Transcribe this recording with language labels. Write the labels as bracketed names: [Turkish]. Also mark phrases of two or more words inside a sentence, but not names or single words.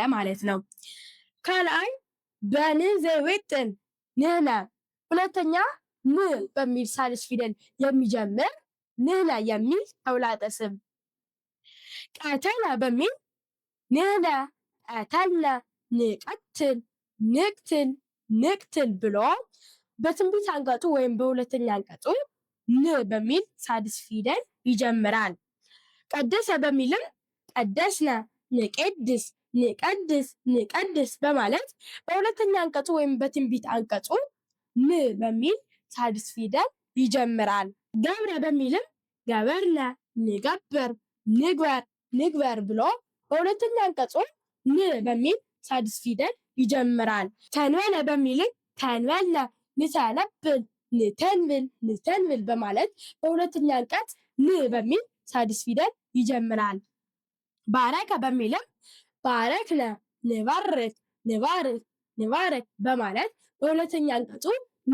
[Amharic] ማለት ነው። [Geez] ካልአይ በን ዘይወጥን ንህነ። [Amharic] ሁለተኛ ን በሚል ሳልስ ፊደል የሚጀምር ንህነ የሚል ተውላጠ ስም። ቀተለ በሚል ንህነ ቀተልነ፣ ንቀትል፣ ንቅትል፣ ንቅትል ብሎ በትንቢት አንቀጹ ወይም በሁለተኛ አንቀጹ ን በሚል ሳድስ ፊደል ይጀምራል። ቀደሰ በሚልም ቀደስነ፣ ንቄድስ፣ ንቀድስ፣ ንቀድስ በማለት በሁለተኛ አንቀጹ ወይም በትንቢት አንቀጹ ን በሚል ሳድስ ፊደል ይጀምራል። ገብረ በሚልም ገበርነ፣ ንገብር፣ ንግበር፣ ንግበር ብሎ በሁለተኛ አንቀጹ ን በሚል ሳድስ ፊደል ይጀምራል። ተንበለ በሚልም ተንበልነ፣ ንተነብል፣ ንተንብል፣ ንተንብል በማለት በሁለተኛ አንቀጽ ን በሚል ሳድስ ፊደል ይጀምራል። ባረከ በሚልም ባረክነ፣ ንባርክ፣ ንባርክ፣ ንባርክ በማለት በሁለተኛ አንቀጹ ን